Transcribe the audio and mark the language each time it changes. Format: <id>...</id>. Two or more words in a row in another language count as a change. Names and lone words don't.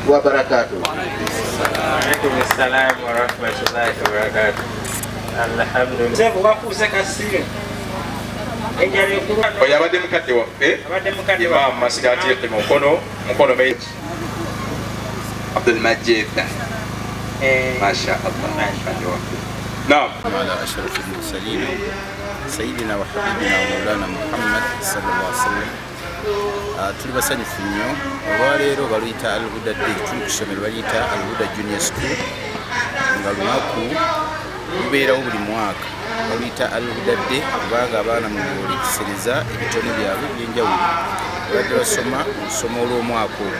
<ar>وبركاته. وعليكم السلام ورحمة الله وبركاته. الحمد لله.</ar> <lg>Oyabadde mukadde waffe Imam Masigati mukono meji Abdul Majid.</lg> <ar>ما شاء الله. نعم. على أشرف المرسلين سيدنا وحبيبنا ومولانا محمد صلى الله عليه وسلم.</ar> <lg>tuli basanyufu nnyo olwaleero baluyita Al-Huda Day, tuli ku ssomero baliyita Al-Huda Junior School nga lunaku lubeerawo buli mwaka baluyita Al-Huda Day kubanga abaana mu bulikisereza ebitone byabwe ebyenjawulo badde basoma olusomo olw'omwaka ogwo.</lg>